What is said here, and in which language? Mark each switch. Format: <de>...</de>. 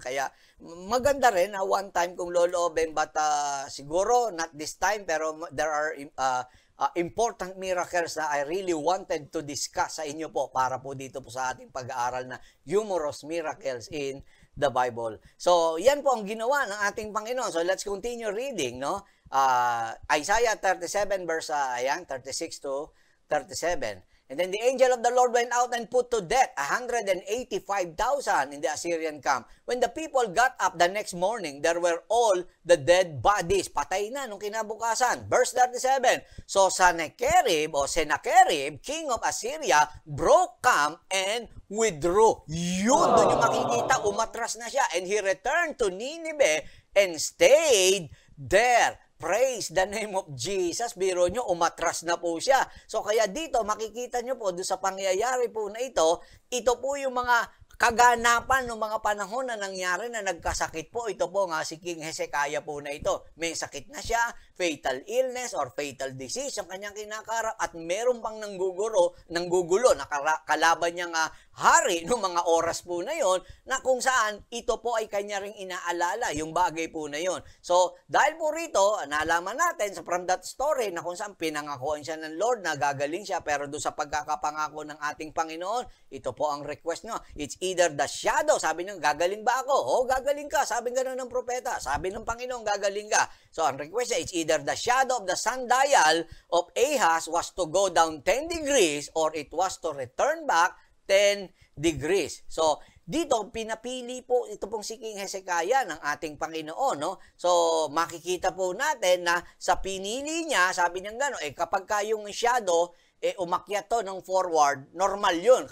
<tl>Kaya maganda rin na one time kung loloobin, but siguro not this time, pero</tl> <en>there are important miracles</en> <tl>na</tl> <en>I really wanted to discuss</en> <tl>sa inyo po para po dito po sa ating pag-aaral na</tl> <en>humorous miracles in the Bible.</en> <tl>So, yan po ang ginawa ng ating Panginoon.</tl> <en>So, let's continue reading, no? Isaiah 37 verse 36 to 37. And then the angel of the Lord went out and put to death 185,000 in the Assyrian camp. When the people got up the next morning, there were all the dead bodies.</en> <tl>Patay na nung kinabukasan.</tl> <en>Verse 37. So Sennacherib, king of Assyria, broke camp and withdrew.</en> <tl>Yun, doon yung makikita, umatras na siya.</tl> <en>And he returned to Nineveh and stayed there. Praise the name of Jesus.</en> <tl>Biro nyo, umatras na po siya. So kaya dito, makikita nyo po, doon sa pangyayari po na ito po yung mga kaganapan ng mga panahon na nangyari na nagkasakit po. Ito po nga si King Hezekiah po na ito. May sakit na siya,</tl> <en>fatal illness or fatal disease</en> <tl>ang kanyang kinakarap at meron pang nanggugulo na kalaban niyang hari noong mga oras po na yon, na kung saan ito po ay kanya ring inaalala, yung bagay po na yon. So, dahil po rito, nalaman natin</tl> <en>from that story</en> <tl>na kung saan pinangakuan siya ng Lord na gagaling siya, pero doon sa pagkakapangako ng ating Panginoon, ito po ang request nyo.</tl> <en>It's either the shadow,</en> <tl>sabi niyo, gagaling ba ako? O, gagaling ka, sabi gano'n ng propeta. Sabi ng Panginoon, gagaling ka.</tl> <en>So,</en> <tl>ang request niya,</tl> <en>it's either the shadow of the sundial of Ahaz was to go down 10 degrees or it was to return back 10 degrees.</en> <tl>So, dito, pinapili po ito pong si King Hezekiah ng ating Panginoon, no? So, makikita po natin na sa pinili niya, sabi niya gano'n, kapag yung shadow, umakyat to ng forward, normal yun.</tl>